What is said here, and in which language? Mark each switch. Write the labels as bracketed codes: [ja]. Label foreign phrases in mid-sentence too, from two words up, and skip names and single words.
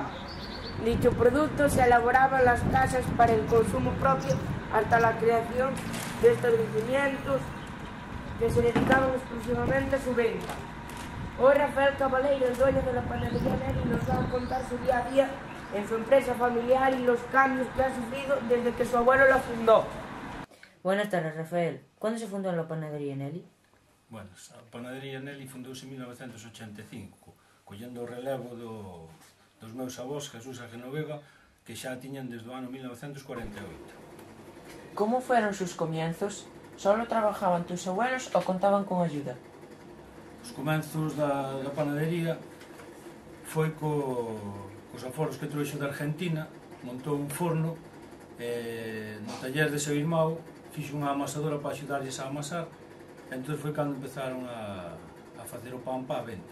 [es] Dicho producto se elaboraba en las casas para el consumo propio hasta la creación de establecimientos que se dedicaban exclusivamente a su venta. Hoy Rafael Cabaleiro, el dueño de la panadería Nelly, nos va a contar su día a día en su empresa familiar y los cambios que ha sufrido desde que su abuelo la fundó. Buenas tardes, Rafael. ¿Cuándo se fundó la panadería Nelly? [gl] Bueno, a panadería Nelly fundouse en 1985, collendo o relevo dos meus avós, Jesús e Genoveva, que xa tiñan desde o ano 1948. [es] ¿Cómo fueron sus comienzos? ¿Solo trabajaban tus abuelos o contaban con ayuda? [gl] Os comenzos da panadería foi cos aforos que trouxo da Argentina, montou un forno, no taller de seu irmão, fixo unha amasadora para axudarlles a amasar, e entón foi cando empezaron a facer o pan para a venta.